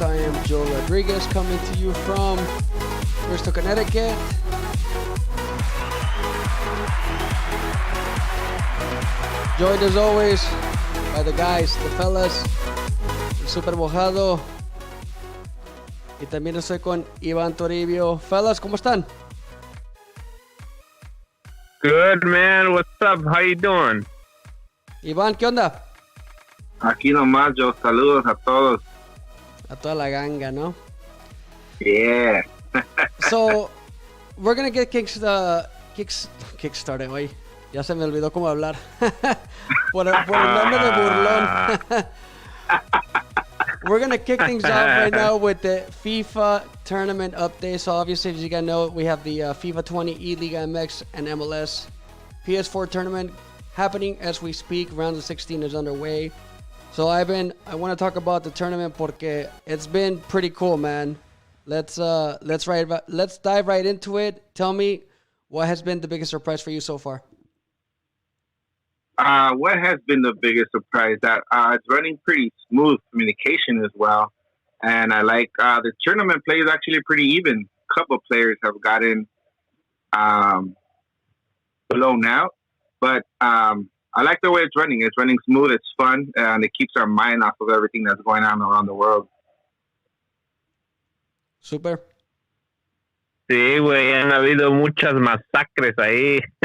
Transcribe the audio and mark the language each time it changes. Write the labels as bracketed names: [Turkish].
[English] I am Joe Rodriguez, coming to you from Bristol, Connecticut. Joined as always by the guys, the fellas, el Super Mojado. [Spanish] Y también estoy con Iván Toribio. Fellas, ¿cómo están? [English] Good, man. What's up? How you doing? [Spanish] Iván, ¿qué onda? Aquí nomás, yo saludos a todos. A toda la ganga, ¿no? [English] Yeah. So, we're gonna get kickstarted hoy. [Spanish] Ya se me olvidó cómo hablar. por el nombre de burlón. [English] We're gonna kick things off right now with the FIFA tournament update. So obviously, as you guys know, we have the FIFA 20 e-Liga MX and MLS PS4 tournament happening as we speak. Round of 16 is underway. So I want to talk about the tournament porque it's been pretty cool, man. Let's dive right into it. Tell me, what has been the biggest surprise for you so far? What has been the biggest surprise? That it's running pretty smooth communication as well, and I like the tournament play is actually pretty even. A couple of players have gotten blown out, but I like the way it's running. It's running smooth. It's fun, and it keeps our mind off of everything that's going on around the world. Super. [Spanish] Sí, güey, han habido muchas masacres ahí.